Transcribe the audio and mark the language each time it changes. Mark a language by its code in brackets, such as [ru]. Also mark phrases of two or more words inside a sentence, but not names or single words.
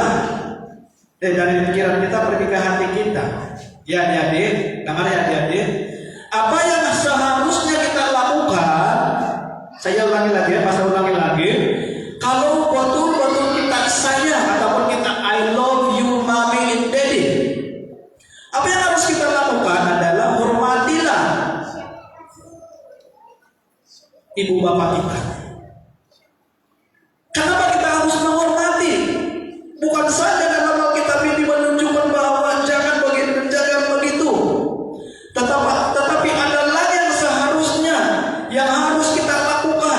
[ms] Dari pikiran kita pergi ke hati kita. Ya adik-adik, dengar ya adik-adik. Apa yang seharusnya kita lakukan? Saya ulangi lagi ya, saya ulangi lagi. Kalau betul-betul kita sayang ataupun kita [en] I love you mommy and daddy, [ms] apa yang harus kita lakukan adalah hormatilah ibu bapak kita. Kenapa kita harus menghormati? Bukan saja dalam Alkitab ini menunjukkan bahwa jangan begitu dan jangan begitu, tetapi ada lagi yang seharusnya yang harus kita lakukan.